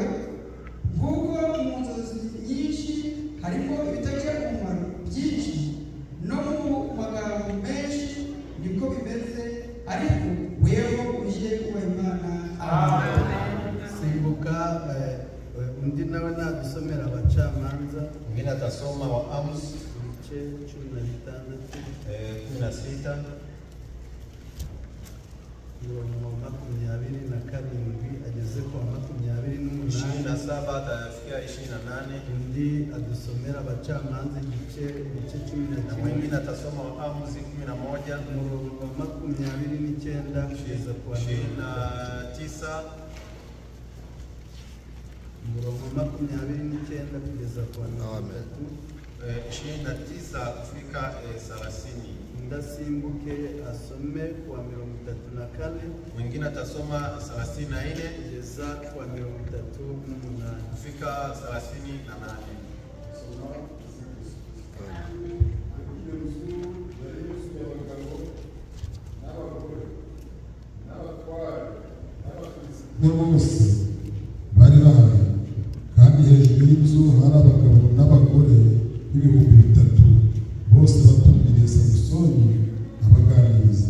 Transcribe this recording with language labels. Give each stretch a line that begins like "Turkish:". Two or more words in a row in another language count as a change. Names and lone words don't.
Kinyarwanda: Nk'uko mu nzozi nyinshi harimo ibitagira umumaro byinshi, no mu magambo menshi niko bimeze, ariko wewe uje kuba Imana. Simbuka undi nawe nadusomera Abacamanza.
Swahili: Mwingine atasoma wa Amos
Kinyarwanda: ibice 16. Mirongo 27 ageze ku 28.
Swahili: 27 atafikia 28.
Kinyarwanda: Undi adusomera Abacamanza ibice 10.
Swahili: Mwingine atasoma wa Amos 11.
Kinyarwanda: Mirongo 29 kugeza ku 29. Mirongo 29 kugeza ku 29
Swahili: kufika 30.
Kinyarwanda: Ndasimbuke asome kwa 34.
Swahili: Mwingine atasoma 34
Kinyarwanda: kugeza kwa 38
Swahili: kufika 38.
Kinyarwanda: Bose bari bahari, kandi hejuru y'inzu hari abagabo n'abagore ibihumbi 3, bose batumviriye Samusoni abaganiriza.